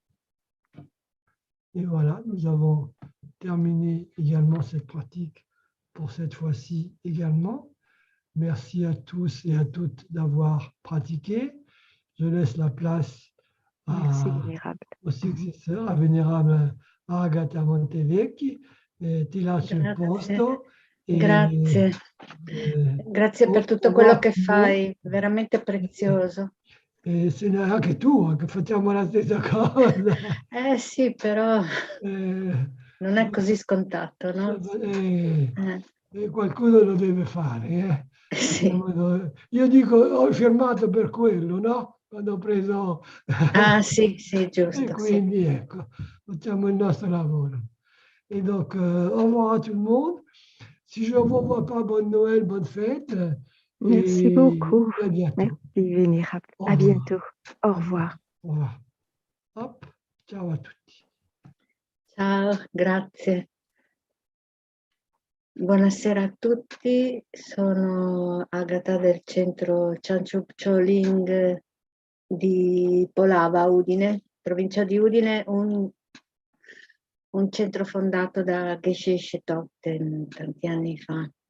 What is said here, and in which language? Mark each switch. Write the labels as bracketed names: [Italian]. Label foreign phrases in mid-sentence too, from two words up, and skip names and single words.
[French] Et voilà, nous avons terminé également cette pratique pour cette fois-ci également. Merci à tous et à toutes d'avoir pratiqué. Je laisse la place au successeur, à vénérable Agata Montevecchi, [Italian] ti lascio il posto. Grazie. Grazie per tutto quello che fai, veramente prezioso. E se ne anche tu, che facciamo la stessa cosa. Sì, però non è così scontato, no? Qualcuno lo deve fare. Sì. Io dico, ho firmato per quello, no? Quando ho preso... Ah sì, sì, giusto. E quindi ecco, facciamo il nostro lavoro. [French] Et donc, au revoir à tout le monde. Si je ne vous vois pas, bonne Noël, bonne fête. Merci beaucoup. À bientôt. Merci, Vénérable. À bientôt. Au revoir. Au revoir. Hop, [Italian] ciao a tutti. Ciao, grazie. Buonasera a tutti, sono Agata del centro Chanchup Choling di Polava, Udine, provincia di Udine, un centro fondato da Geshe Shetoten tanti anni fa.